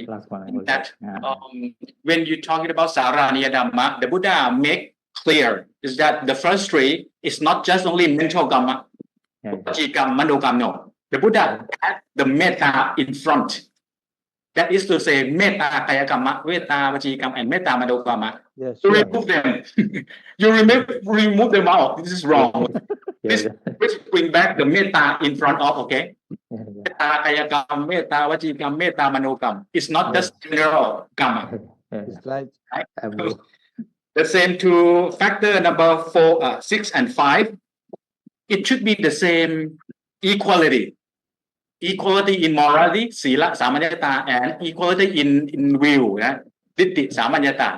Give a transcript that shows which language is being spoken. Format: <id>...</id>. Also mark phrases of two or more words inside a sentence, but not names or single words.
<en>That when you're talking about</en> <pi>Saraniya Dhamma,</pi> <en>the Buddha make clear is that the first 3 is not just only mental Kamma,</en> <pi>Vaci Kamma, Mano Kamma.</pi> <en>No. The Buddha had the metta in front. That is to say,</en> <pi>metta kaya kamma, metta vaci kamma, and metta mano kamma.</pi> <en>To remove them. You remove them out. This is wrong. Please bring back the metta in front of, okay?</en> <pi>Metta kayakam, metta vajikam, metta manokam.</pi> <en>It's not just general karma. It's like Right? The same to factor number 4, 6, and 5. It should be the same equality. Equality in morality,</en> <pi>sila samanyata,</pi> <en>and equality in will,</en> <pi>ditti samanyata.</pi>